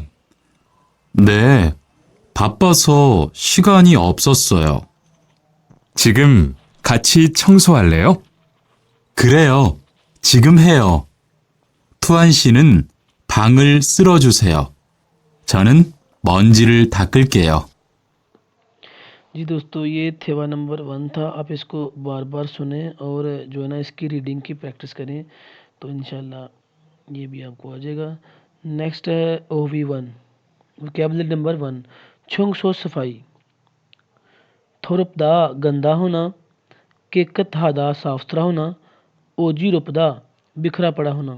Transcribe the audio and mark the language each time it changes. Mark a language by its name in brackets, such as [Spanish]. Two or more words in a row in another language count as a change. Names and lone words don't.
[Korean] 네, 바빠서 시간이 없었어요. 지금 같이 청소할래요? 그래요, 지금 해요. 투안 씨는 방을 쓸어주세요. 저는 먼지를 닦을게요. [Hindi] जी दोस्तों, ये थेवा नंबर 1 था। आप इसको बार बार सुने और जो है ना इसकी रीडिंग की प्रैक्टिस करें, तो इंशाल्लाह ये भी आपको आ जाएगा। नेक्स्ट है OV1, [English] vocabulary number 1, [Korean] 청소 [Hindi] सफाई। थोरपदा गंदा होना, [Korean] 깨끗하다 [Hindi] साफ सुथरा होना, [Korean] 어지럽다 [Hindi] बिखरा पड़ा होना।